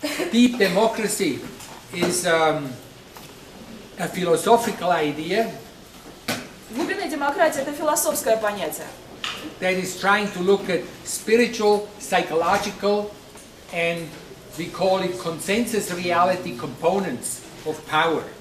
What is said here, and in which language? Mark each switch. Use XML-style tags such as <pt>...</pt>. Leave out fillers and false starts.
<en>Deep democracy is a philosophical idea</en> <ru>Глубинная демократия – это философское понятие,</ru> <en>that is trying to look at spiritual, psychological, and we call it consensus reality components of power.</en>